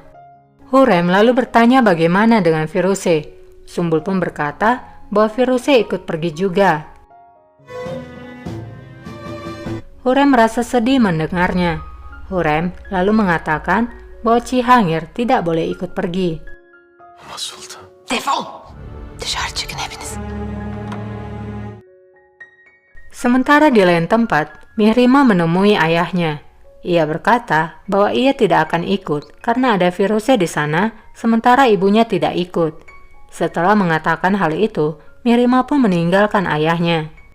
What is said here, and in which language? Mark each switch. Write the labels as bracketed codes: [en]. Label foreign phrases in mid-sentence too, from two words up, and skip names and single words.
[id] Hurrem lalu bertanya bagaimana dengan Firuze. Sumbul pun berkata bahwa Firuze ikut pergi juga. Hurrem merasa sedih mendengarnya. Hurrem lalu mengatakan bahwa Cihangir tidak boleh ikut pergi. [tr] Ama Sultan. Defol! Dışarı çıkın hepiniz. [id] Sementara di lain tempat, Mihrimah menemui ayahnya. Ia berkata bahwa ia tidak akan ikut karena ada Firuze di sana, sementara ibunya tidak ikut. Setelah mengatakan hal itu, Mihrimah pun meninggalkan ayahnya.